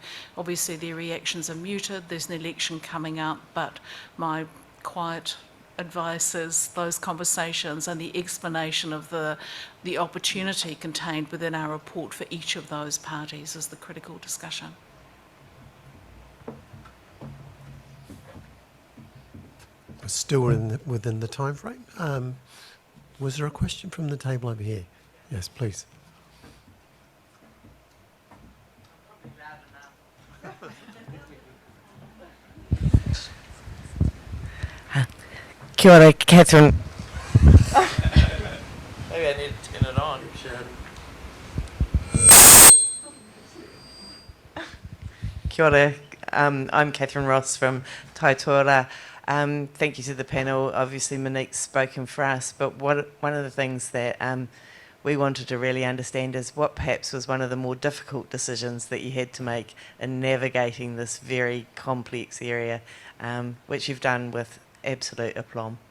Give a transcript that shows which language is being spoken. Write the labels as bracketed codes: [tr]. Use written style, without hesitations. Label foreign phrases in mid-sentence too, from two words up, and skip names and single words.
[en] Obviously their reactions are muted, there's an election coming up, but my quiet advice is those conversations and the explanation of the opportunity contained within our report for each of those parties is the critical discussion. We're still within the time frame. Was there a question from the table over here? Yes, please. [mi] Kia ora, [en] Catherine. Maybe I need to turn it on. [mi] Kia ora, [en] I'm Catherine Ross from Taitoa. Thank you to the panel. Obviously Monique's spoken for us, but one of the things that we wanted to really understand is what perhaps was one of the more difficult decisions that you had to make in navigating this very complex area, which you've done with absolute aplomb.